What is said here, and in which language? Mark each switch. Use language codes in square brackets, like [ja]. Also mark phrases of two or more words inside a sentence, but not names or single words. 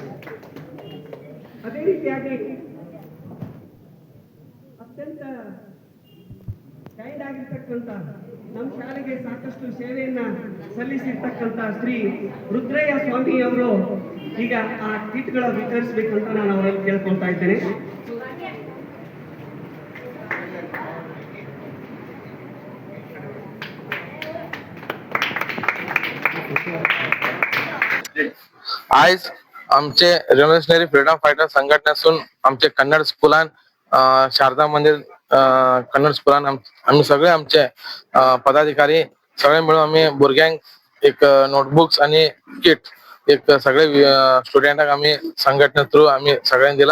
[kn] ಅದೇ ರೀತಿಯಾಗಿ ಅತ್ಯಂತ ಕೈಂಡ್ ಆಗಿರ್ತಕ್ಕಂಥ ನಮ್ಮ ಶಾಲೆಗೆ ಸಾಕಷ್ಟು ಸೇವೆಯನ್ನ ಸಲ್ಲಿಸಿರ್ತಕ್ಕಂಥ ಶ್ರೀ ರುದ್ರಯ್ಯ ಸ್ವಾಮಿ ಅವರು ಈಗ ಆ ಕಿಟ್ಗಳ ವಿತರಿಸಬೇಕಂತ ನಾನು ಅವರಲ್ಲಿ ಕೇಳ್ಕೊಳ್ತಾ ಇದ್ದೇನೆ. [kok] आज आमचे रेव्होल्युशनरी फ्रीडम फायटर संघटनेसून आमचे कन्नड स्कुलान शारदा मंदिर कन्नड स्कुलान आम्ही सगळे आमचे पदाधिकारी सगळे मिळून आम्ही भुरग्यांक एक नोटबुक्स आणि किट एक सगळे स्टुडंटाक आम्ही संघटने थ्रू आम्ही सगळ्यांनी दिला.